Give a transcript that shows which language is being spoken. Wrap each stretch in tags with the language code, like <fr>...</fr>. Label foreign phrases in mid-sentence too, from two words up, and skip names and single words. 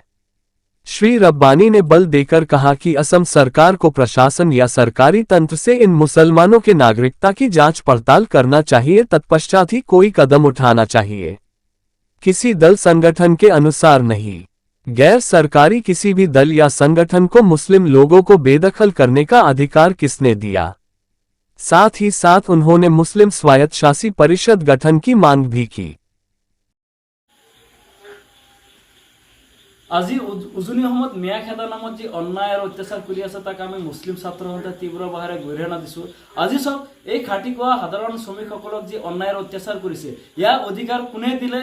<hi>श्री रब्बानी ने बल देकर कहा कि असम सरकार को प्रशासन या सरकारी तंत्र से इन मुसलमानों के नागरिकता की जांच पड़ताल करना चाहिए, तत्पश्चात ही कोई कदम उठाना चाहिए। किसी दल संगठन के अनुसार नहीं। गैर सरकारी किसी भी दल या संगठन को मुस्लिम लोगों को बेदखल करने का अधिकार किसने दिया। साथ ही साथ उन्होंने मुस्लिम स्वायत्त शासी परिषद गठन की मांग भी की।</hi> <as>আজি উজনি অসমত মিয়া খেদা নামত যি অন্যায় আৰু অত্যাচাৰ কৰি আছে তাক আমি মুছলিম ছাত্ৰসন্থাই তীব্ৰ ভাষাৰে গৰিহণা দিছোঁ। আজি চাওক, এই খাটি খোৱা সাধাৰণ শ্ৰমিকসকলক যি অন্যায় আৰু অত্যাচাৰ কৰিছে, ইয়াৰ অধিকাৰ কোনে দিলে?</as>